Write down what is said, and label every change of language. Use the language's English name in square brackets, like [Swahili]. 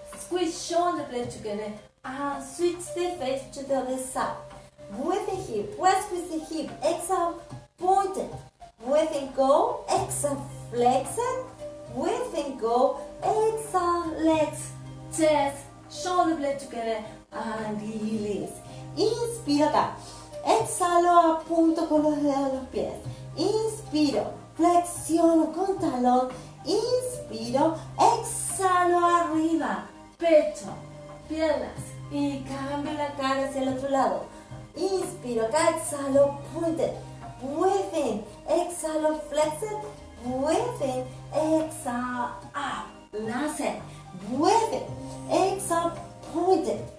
[English] Squeeze shoulder blades together. And switch the face to the other side. Breathe in here. Press with the hip. Exhale. Point it. Breathe and go, exhale, flex it. Breathe and go, exhale, legs, chest, shoulder blade together and release. [Spanish] Inspiro acá. Exhalo, apunto con los dedos de los pies. Inspiro, flexiono con talón. Inspiro, exhalo arriba, pecho, piernas. Y cambio la cara hacia el otro lado. Inspiro acá, exhalo, [English] pointed. Breathe in, exhale, flex it. Breathe in, exhale, up. Last it. Breathe in, exhale, point it.